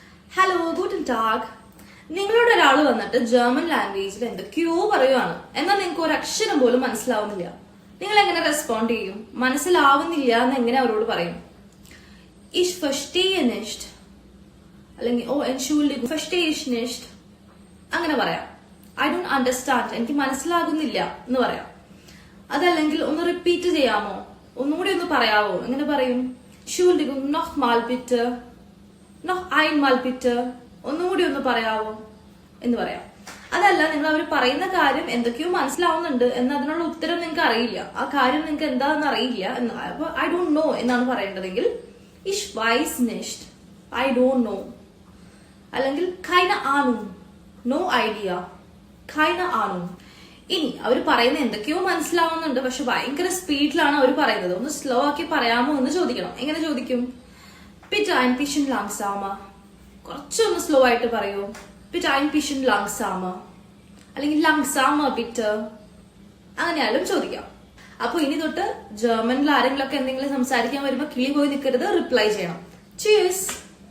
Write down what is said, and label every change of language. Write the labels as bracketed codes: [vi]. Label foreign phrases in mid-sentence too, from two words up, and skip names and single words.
[de] Hallo Guten Tag. [ml] നിങ്ങളോട് ഒരാൾ വന്നിട്ട് ജർമ്മൻ ലാംഗ്വേജിൽ എന്തൊക്കെയോ പറയുവാണ്, എന്നാൽ നിങ്ങൾക്ക് ഒരു അക്ഷരം പോലും മനസ്സിലാവുന്നില്ല. നിങ്ങൾ എങ്ങനെ റെസ്പോണ്ട് ചെയ്യും? മനസ്സിലാവുന്നില്ല എന്ന് എങ്ങനെ അവരോട് പറയും? [de] Ich verstehe nicht അല്ലെങ്കിൽ ഓ entschuldigung verstehe ich nicht [ml] അങ്ങനെ പറയാം. [en] I don't understand, [ml] എനിക്ക് മനസ്സിലാകുന്നില്ല എന്ന് പറയാം. അതല്ലെങ്കിൽ ഒന്ന് റിപ്പീറ്റ് ചെയ്യാമോ, ഒന്നുകൂടി ഒന്ന് പറയാവോ? എങ്ങനെ പറയും? [de] entschuldigung noch mal bitte, noch einmal bitte, [ml] ഒന്നുകൂടി ഒന്ന് പറയാവോ എന്ന് പറയാം. അതല്ല, നിങ്ങൾ അവർ പറയുന്ന കാര്യം എന്തൊക്കെയോ മനസ്സിലാവുന്നുണ്ട് എന്ന് അതിനുള്ള ഉത്തരം നിങ്ങൾക്ക് അറിയില്ല, ആ കാര്യം നിങ്ങൾക്ക് എന്താണെന്ന് അറിയില്ല എന്ന്, അപ്പൊ [en] I don't know [ml] എന്നാണ് പറയേണ്ടതെങ്കിൽ [de] ich weiß nicht, [en] I don't know. [de] അല്ലെങ്കിൽ keine Ahnung, [en] no idea, [de] keine Ahnung. [ml] ഇനി അവർ പറയുന്ന എന്തൊക്കെയോ മനസ്സിലാവുന്നുണ്ട്, പക്ഷെ ഭയങ്കര സ്പീഡിലാണ് അവർ പറയുന്നത്, ഒന്ന് സ്ലോ ആക്കി പറയാമോ എന്ന് ചോദിക്കണം. എങ്ങനെ ചോദിക്കും? [de] bitte ein bisschen langsamer, [ml] കുറച്ചൊന്ന് സ്ലോ ആയിട്ട് പറയൂ. [de] bitte ein bisschen langsamer അല്ലെങ്കിൽ langsamer bitte, [ml] അങ്ങനെയാലും ചോദിക്കാം. അപ്പൊ ഇനി തൊട്ട് ജർമ്മനിൽ ആരെങ്കിലും ഒക്കെ എന്തെങ്കിലും സംസാരിക്കാൻ വരുമ്പോ കിളി പോയി നിൽക്കരുത്, റിപ്ലൈ ചെയ്യണം. Cheers.